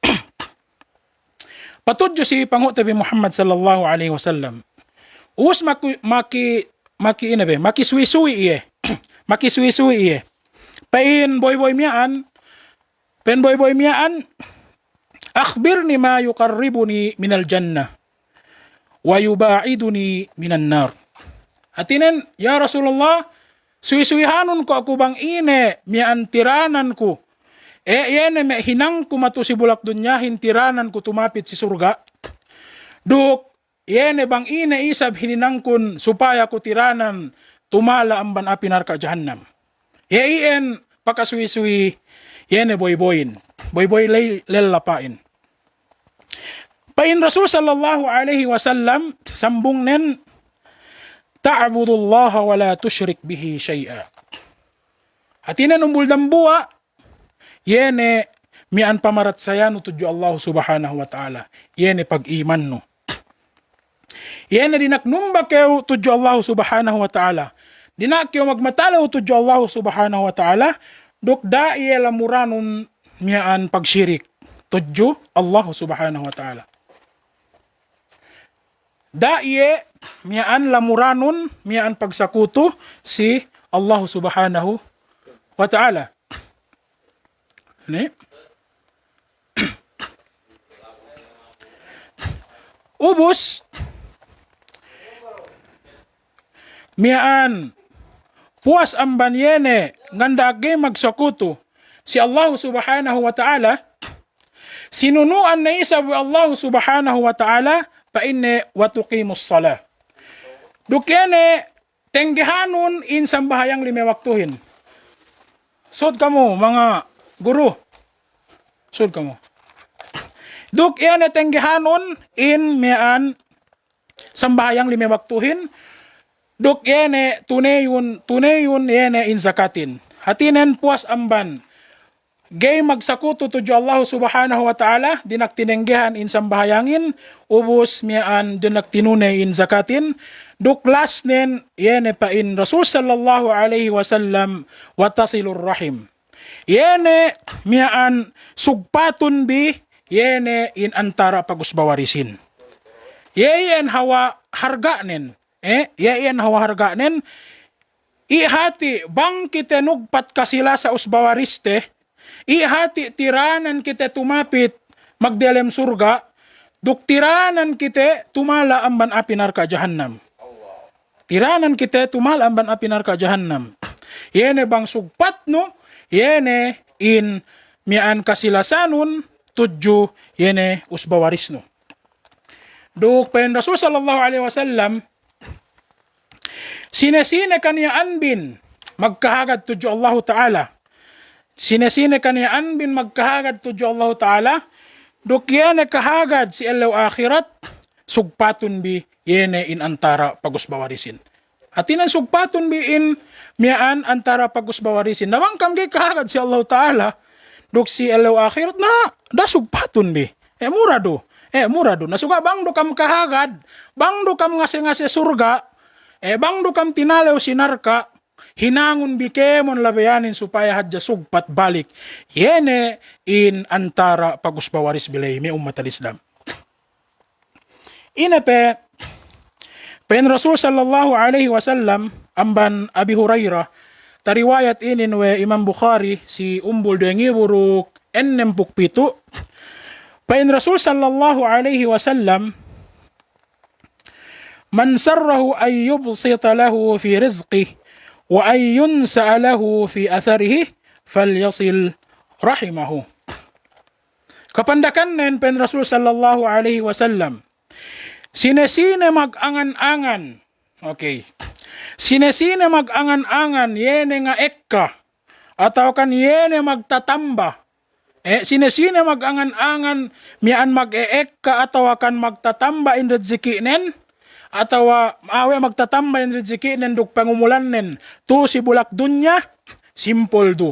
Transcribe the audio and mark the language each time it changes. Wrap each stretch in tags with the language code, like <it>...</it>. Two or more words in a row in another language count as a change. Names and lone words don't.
<yka>Patudyo si pangu tabi Muhammad</yka> <ar>صلى الله عليه وسلم.</ar> <yka>Us makisuisuy iye. Makisuisuy iye. Pain boy-boy miyaan.</yka> <ar>أخبرني ما يقربني من الجنة ويباعدني من النار.</ar> <yka>Atinen,</yka> <ar>يا رسول الله,</ar> <yka>suisuihanon ko ako bang ine miyaan tiranan ko. Yene me hinang ko matu si bulak dunyahin tiranan ko tumapit si surga. Duk yene bang ine isab hininangkon supaya ko tiranan tumala amban api narka jahannam. Yeien pakasuwi-suwi yene boy-boyin. Boy-boy lelapain. Pain Rasul</yka> <ar>صلى الله عليه وسلم</ar> <yka>sambung nen</yka> <ar>تعبد الله ولا تشرك به شيئا.</ar> <yka>Hatinan umbul dambua yene mian pamarat sayano tudyo Allah</yka> <ar>سبحانه وتعالى.</ar> <yka>Yene pag-iman no. Yene dinaknumba kayo tudyo Allah</yka> <ar>سبحانه وتعالى.</ar> <yka>Dinak kayo magmatalaw tudyo Allah</yka> <ar>سبحانه وتعالى.</ar> <yka>Duk da'iye lamuranon miyaan pagsyirik. Tudyo Allah</yka> <ar>سبحانه وتعالى.</ar> <yka>Da'iye miyaan lamuranon miyaan pagsakuto si Allah</yka> <ar>سبحانه وتعالى.</ar> <yka>Ubus miyaan puas ang banyene nganda age magsakuto si Allah</yka> <ar>سبحانه وتعالى,</ar> <yka>sinunuan na isa wa Allah</yka> <ar>سبحانه وتعالى</ar> <yka>pa inne</yka> <ar>وتقيم الصلاة.</ar> <yka>Dukene tenggehanon in sambahayang lime waktuhin. Sud kamo mga guru. Sud kamo. Duk ene tenggehanon in mian sambahayang lime waktuhin. Duk ene tunayun ene in zakatin. Hatinen puas amban. Gay magsakuto tudyo Allah</yka> <ar>سبحانه وتعالى,</ar> <yka>dinak tinenggehan in sambahayangin, ubus mian dinak tinunay in zakatin, duklas nen yene pa in Rasul</yka> <ar>صلى الله عليه وسلم وتصل الرحم.</ar> <yka>Yene mian sugpatun bi, yene in antara pagusbawarisin. Yeyen hawa harga nen, yeyen hawa harga nen, ihati bang kita nugpat kasila sa usbawariste, ihati tiranan kita tumapit magdelem surga, duk tiranan kita tumala amban api narka jahannam. Tiranan kita tumala amban api narka jahannam. Yene bang sugpat no, yene in mian kasilasanun tudyo yene usbawaris no. Duk pen Rasul</yka> <ar>صلى الله عليه وسلم</ar> <yka>sinesine kaniya anbin magkahagad tudyo Allah Ta'ala. Sinesine kaniya anbin magkahagad tudyo Allah Ta'ala. Duk yene kahagad si elaw akhirat sugpatun bi yene in antara pagusbawarisin. Atinan sugpatun bi in miaan antara pagusbawarisin. Nawang kamgi kahagad si Allah Ta'ala. Duk si elaw akhirat na da sugpatun bi. Mura do. Mura do. Nasuga bang do kam kahagad, bang do kam ngase surga, bang do kam tinalaw sinarka, hinangon bikemon labayanin supaya hadya sugpat balik. Yene in antara pagusbawaris bilay may</yka> <ar>أمة الإسلام.</ar> <yka>Inape, pen Rasul</yka> <ar>صلى الله عليه وسلم,</ar> <yka>amban Abi Hurairah, tariwayat inin we Imam Bukhari, si umbul dengi buruk ennem pukpitu, pen Rasul</yka> <ar>صلى الله عليه وسلم, من سره أن يبسط له في رزقه، وأن ينسأ له في أثره، فليصل رحمه.</ar> <yka>Kapandakan nen pen Rasul</yka> <ar>صلى الله عليه وسلم,</ar> <yka>sinesine mag-angan-angan, okay, sinesine mag-angan-angan, yene nga ekka, ataw kan yene magtatamba, sinesine mag-angan-angan, miyaan mag-eekka, ataw kan magtatamba in redziki nen, atawa awe magtatamba in redziki nen duk pangumulan nen, tu si bulak dunya, simple do.</yka>